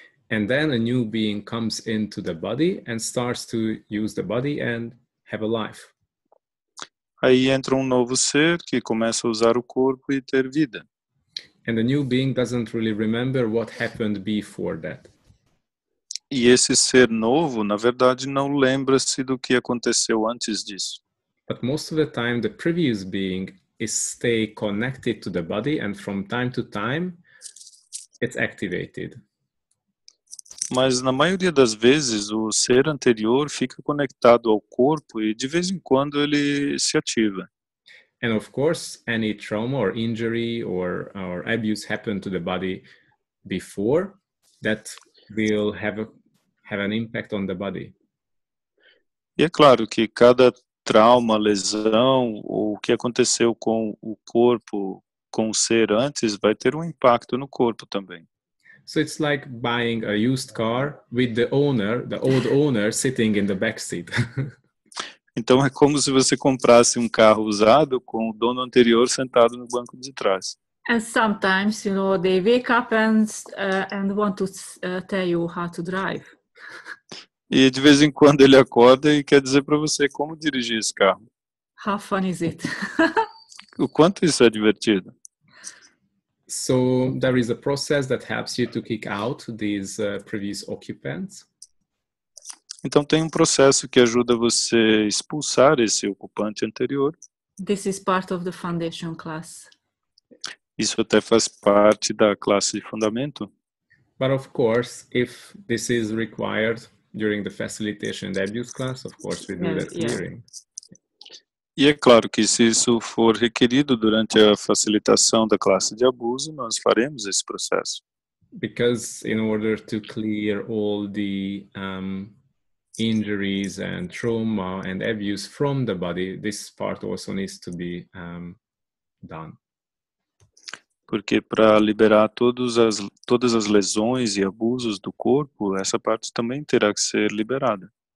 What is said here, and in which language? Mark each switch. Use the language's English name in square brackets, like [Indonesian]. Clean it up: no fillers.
[English] And then a new being comes into the body and starts to use the body and have a life. [Portuguese] Aí entra um novo ser que começa a usar o corpo e ter vida. [English] And the new being doesn't really remember what happened before that. [Portuguese] E esse ser novo, na verdade, não lembra-se do que aconteceu antes disso. [English] But most of the time, the previous being is stay connected to the body, and from time to time, it's activated. [Portuguese] Mas na maioria das vezes, o ser anterior fica conectado ao corpo e de vez em quando ele se ativa. [English] And of course, any trauma or injury or abuse happened to the body before, that will have an impact on the body. [Portuguese] E é claro que cada trauma, lesão ou o que aconteceu com o corpo, com o ser antes, vai ter um impacto no corpo também. [English] So it's like buying a used car with the old owner sitting in the back seat. [Portuguese] Então é como se você comprasse um carro usado com o dono anterior sentado no banco de trás. [English] And sometimes, they wake up and want to tell you how to drive. [Portuguese] E de vez em quando ele acorda e quer dizer para você como dirigir esse carro. [English] How fun is it? [Portuguese] O quanto isso é divertido. [English] So there is a process that helps you to kick out these previous occupants. [Portuguese] Então tem um processo que ajuda você a expulsar esse ocupante anterior. [English] This is part of the foundation class. [Portuguese] Isso até faz parte da classe de fundamento. [English] But of course, if this is required during the facilitation and abuse class, of course we do that clearing. [Portuguese] E é claro que se isso for requerido durante a facilitação da classe de abuso, nós faremos esse processo. [English] Because in order to clear all the injuries and trauma and abuse from the body, this part also needs to be done. [Portuguese] Porque para liberar todas as lesões e abusos do corpo, essa parte também terá que ser liberada.